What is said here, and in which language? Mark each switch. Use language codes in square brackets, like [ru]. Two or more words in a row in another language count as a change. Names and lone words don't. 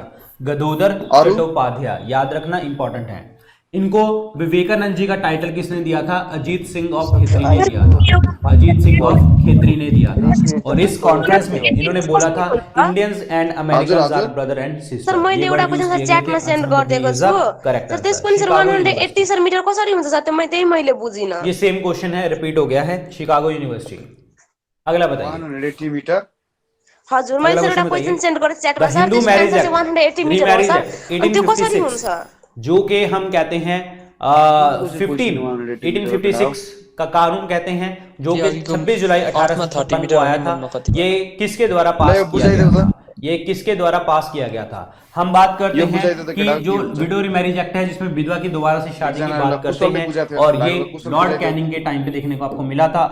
[hi] गदोदर चट्टोपाध्याय, याद रखना इंपॉर्टेंट है। इनको विवेकानंद जी का टाइटल किसने दिया था? अजीत सिंह ऑफ खेत्री ने दिया था। अजीत सिंह ऑफ खेत्री ने दिया था। और इस कॉन्फ्रेंस में इन्होंने बोला था [en] Indians and Americans are brother and sister. [ne] सर मैले एउटा क्वेशन च्याटमा सेन्ड गर्दिएको छु सर, त्यसको नि सर 180 सर मिटर कसरी हुन्छ सर? त्यो त्यही मैले बुझिन। [hi] ये [en] same question [hi] है, रिपीट हो गया है, शिकागो यूनिवर्सिटी। अगला बताइए। 180 मीटर [ne] हजुर मैले सर एउटा क्वेशन सेन्ड गरेँ च्याटमा सर, त्यसको आन्सर 180 मिटर हो सर। अनि त्यो कसरी हुन्छ? [hi] जो कि हम कहते हैं 1856 का कानून कहते हैं, जो कि 26 जुलाई 1856 को आया था। ये किसके द्वारा पास किया गया था? ये किसके द्वारा पास किया गया था? हम बात करते हैं कि जो [en] widow remarriage act [hi] है जिसमें विधवा की दोबारा से शादी की बात करते हैं, और ये लॉर्ड कैनिंग के टाइम पे देखने को आपको मिला था।